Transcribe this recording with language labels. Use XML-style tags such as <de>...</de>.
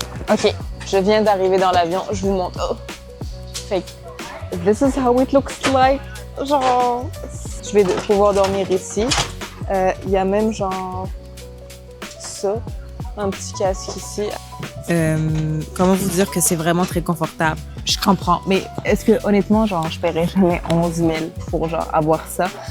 <fr>Ok, je viens d'arriver dans l'avion. Je vous montre. Oh. Fait que,</fr> <en>this is how it looks like.</en> <fr>Genre, je vais pouvoir dormir ici. Il y a même genre ça, un petit casque ici. Comment vous dire que c'est vraiment très confortable? Je comprends, mais est-ce que honnêtement, genre, je paierais jamais 11 000 pour genre avoir ça?</fr>